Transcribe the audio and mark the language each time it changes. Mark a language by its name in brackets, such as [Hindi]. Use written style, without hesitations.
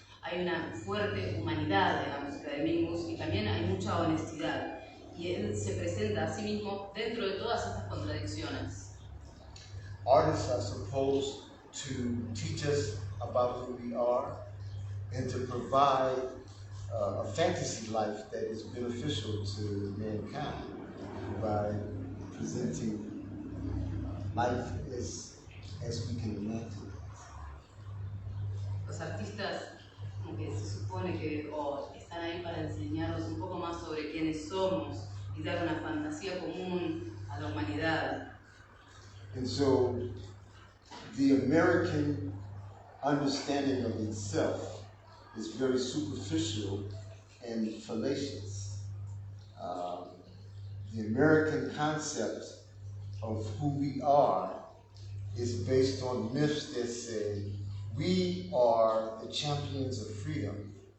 [Spanish] Hay una fuerte humanidad en la música de Mingus y también hay mucha honestidad. Y él se presenta a sí mismo dentro de todas estas contradicciones. [English] Artists are supposed to teach us about who we are and to provide a fantasy life that is beneficial to mankind by presenting life as we can imagine. [Spanish] Los artistas, como que se supone que están ahí para enseñarnos un poco más sobre quiénes somos y dar una fantasía común a la humanidad. [English] And so, the American understanding of itself is very superficial and fallacious. The American concept of who we are is based on myths that say we are the champions of freedom.